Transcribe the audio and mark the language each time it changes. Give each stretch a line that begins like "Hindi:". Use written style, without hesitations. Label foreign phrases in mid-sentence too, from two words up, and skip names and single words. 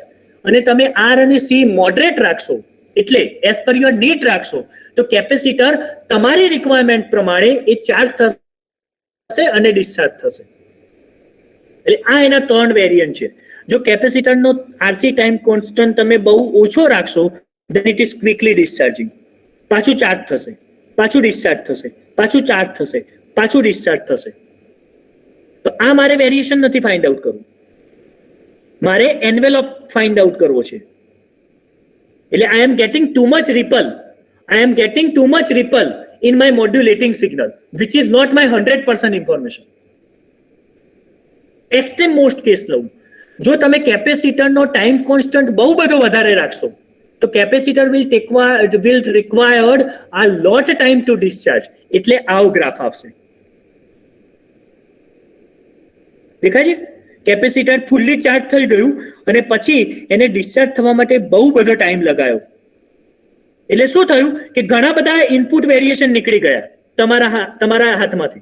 Gujarati: અને તમે R અને C મોડરેટ રાખશો એટલે
English: as per your need
Gujarati: રાખશો તો કેપેસિટર તમારી રિક્વાયરમેન્ટ પ્રમાણે એ ચાર્જ થશે અને ડિસ્ચાર્જ થશે. એટલે આ એના 3 વેરિયન્ટ છે. જો કેપેસિટરનો RC
English: time constant
Gujarati: તમે બહુ ઓછો રાખશો
English: then it is quickly discharging.
Gujarati: પાછું ચાર્જ થશે, પાછું ડિસ્ચાર્જ થશે, પાછું ચાર્જ થશે, પાછું ડિસ્ચાર્જ થશે. તો આ મારે વેરિએશન નથી
English: find out
Gujarati: કરવું, મારે એન્વેલોપ
English: find out
Gujarati: કરવો છે.
English: એટલે I am getting too much ripple in my modulating signal which is not my 100% information. extreme most case
Gujarati: લઉં, જો તમે કેપેસિટરનો
English: time constant
Gujarati: બહુ બધો વધારે રાખશો તો કેપેસિટર
English: will required a lot time to discharge.
Gujarati: એટલે આવો ગ્રાફ આવશે. દેખાય છે? કેપેસિટર
English: fully charge
Gujarati: થઈ ગયું અને પછી એને ડિસ્ચાર્જ થવા માટે બહુ બધો ટાઈમ લગાયો. એટલે શું થયું કે ઘણા બધા
English: input variation
Gujarati: નીકળી ગયા તમારા હાથમાંથી.